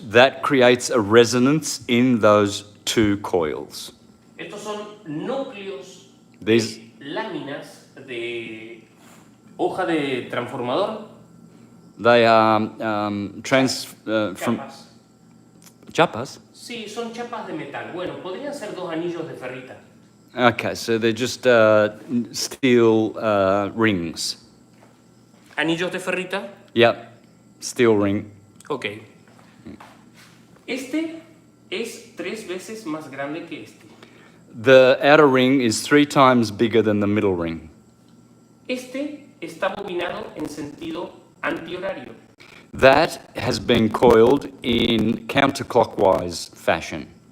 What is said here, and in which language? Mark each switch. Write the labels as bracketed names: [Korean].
[English] that creates a resonance in those 2 coils. [Spanish] Estos son núcleos [English] These- [Spanish] de láminas de hoja de transformador. [English] They are from [Spanish] Chapas. chapas. Sí, son chapas de metal. Bueno, podrían ser 2 anillos de ferrita. [English] Okay, so they're just steel rings. [Spanish] Anillos de ferrita. [English] Yep, steel ring. [Spanish] Ok. Este es 3 veces más grande que este. [English] The outer ring is 3 times bigger than the middle ring. [Spanish] Este está bobinado en sentido antihorario. [English] That has been coiled in counterclockwise fashion.